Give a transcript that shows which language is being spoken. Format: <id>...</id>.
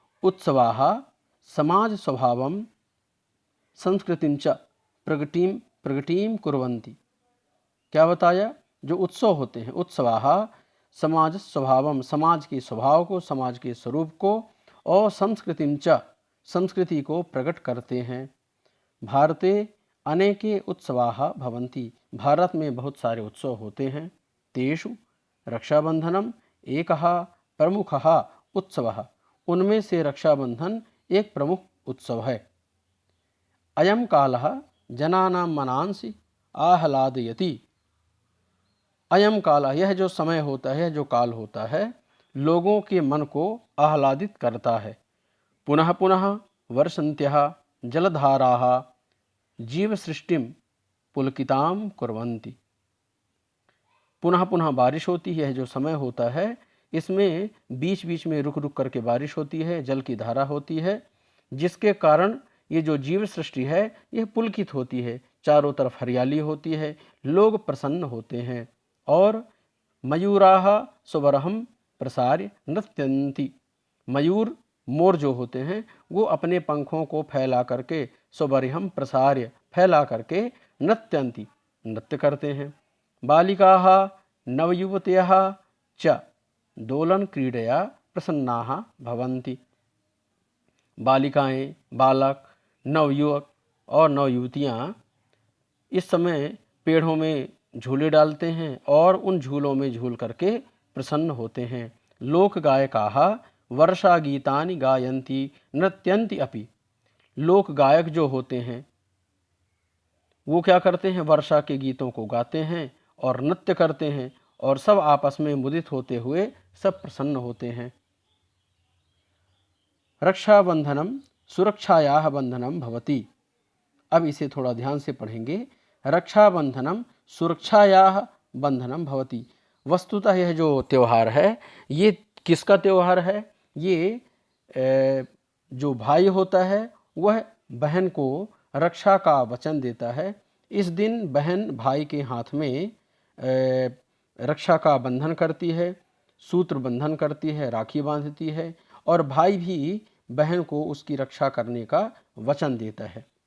<sa>उत्सवाः समाज स्वभावं संस्कृतिं च प्रगतिं कुर्वन्ति।</sa> <hi>क्या बताया? जो उत्सव होते हैं,</hi> <sa>उत्सवाः समाज स्वभावम,</sa> <hi>समाज के स्वभाव को, समाज के स्वरूप को, और</hi> <sa>संस्कृतिं च,</sa> <hi>संस्कृति को प्रकट करते हैं।</hi> <sa>भारते अनेके उत्सवाः भवन्ति,</sa> <hi>भारत में बहुत सारे उत्सव होते हैं।</hi> <sa>तेषु रक्षाबंधनम एकः प्रमुखः उत्सवः,</sa> <hi>उनमें से रक्षाबंधन एक प्रमुख उत्सव है।</hi> <sa>अयम कालः जनानां मनांसि आह्लादयति।</sa> <hi>अयम काल, यह जो समय होता है, जो काल होता है, लोगों के मन को आह्लादित करता है।</hi> <sa>पुनः पुनः वर्षन्त्यः जलधाराः जीव सृष्टिम पुलकिताम कुर्वन्ति। पुनः पुनः</sa> <hi>बारिश होती है। जो समय होता है इसमें बीच बीच में रुक रुक करके बारिश होती है, जल की धारा होती है, जिसके कारण ये जो जीव सृष्टि है यह पुलकित होती है, चारों तरफ हरियाली होती है, लोग प्रसन्न होते हैं।</hi> <sa>और मयूराः सुबरहम प्रसार्य नृत्यन्ति।</sa> <hi>मयूर, मोर जो होते हैं वो अपने पंखों को फैला करके</hi> <sa>सुबरहम प्रसार्य,</sa> <hi>फैला करके</hi> <sa>नृत्यन्ति,</sa> <hi>नृत्य करते हैं।</hi> <sa>बालिकाः नवयुवत्यः च दोलन क्रीडया प्रसन्नाः भवन्ति।</sa> <hi>बालिकाएं, बालक, नवयुवक और नवयुवतियाँ इस समय पेड़ों में झूले डालते हैं और उन झूलों में झूल करके प्रसन्न होते हैं।</hi> <sa>लोक गायकाः वर्षा गीतानि गायन्ति नृत्यन्ति अपि।</sa> <hi>लोक गायक जो होते हैं वो क्या करते हैं, वर्षा के गीतों को गाते हैं और नृत्य करते हैं, और सब आपस में मुदित होते हुए सब प्रसन्न होते हैं।</hi> <sa>रक्षाबंधनम सुरक्षायाः बंधनम भवति।</sa> <hi>अब इसे थोड़ा ध्यान से पढ़ेंगे।</hi> <sa>रक्षाबंधनम सुरक्षायाः बंधनम भवति।</sa> <hi>वस्तुतः यह जो त्यौहार है ये किसका त्यौहार है? ये जो भाई होता है वह बहन को रक्षा का वचन देता है। इस दिन बहन भाई के हाथ में रक्षा का बंधन करती है, सूत्र बंधन करती है, राखी बांधती है, और भाई भी बहन को उसकी रक्षा करने का वचन देता है।</hi>